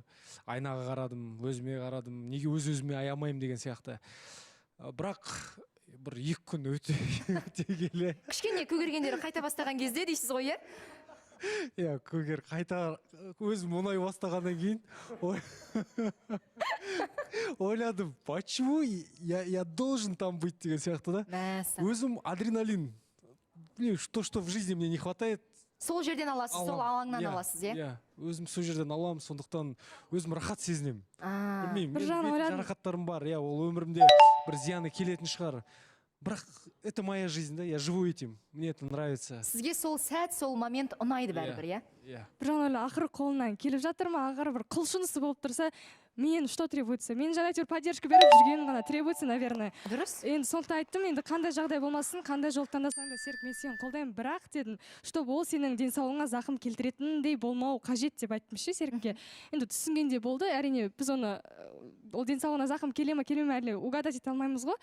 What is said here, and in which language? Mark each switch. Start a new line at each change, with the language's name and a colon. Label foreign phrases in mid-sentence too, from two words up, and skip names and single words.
Kazakh: Айнаға қарадым, өзіме қарадым, неге өз-өзіме аямаймын деген сияқты. Бірақ бір 2 күн өте келе. Кішкене көгергендері қайта бастаған кезде дейсіз ғой, Иә, көгер қайта өзім мұнай бастағаннан кейін ойладым,
Russian: почему я должен там быть
Kazakh: деген сияқты да. Өзім адреналин.
Russian: То, что в жизни мне не хватает.
Kazakh: Сол жерден аласыз, сол алаңнан аласыз, өзім сол жерден аламын, сондықтан өзім рахат сезінемін. Білмеймін, жарақаттарым бар, ол өмірімде бір зияны келетін шығар.
Russian: бірақ это моя жизнь, да, я живу этим, мне это нравится.
Kazakh: Сізге сол сәт, сол момент ұнайды бәрібір, иә? Иә. бір жағынан ойлаймын, ақыры қолынан келіп жатыр ма, ақыры бір құлшынысы болып тұрса, мен
Russian: что требуется?
Kazakh: Мен жаңа әйтеуір поддержка беріп жүргенім ғана
Russian: требуется, наверное.
Kazakh: Дұрыс. Енді сондықтан айттым, енді қандай жағдай болмасын, қандай жол таңдасаң да, Серік, мен сені қолдаймын, бірақ дедім, чтобы ол сенің денсаулығыңа зақым келтіретіндей болмау қажет деп айттым ше Серікке. Енді түсінгенде болды, әрине біз оны ол денсаулығына зақым келе ме келмей ме әлі угадать ете алмаймыз ғой.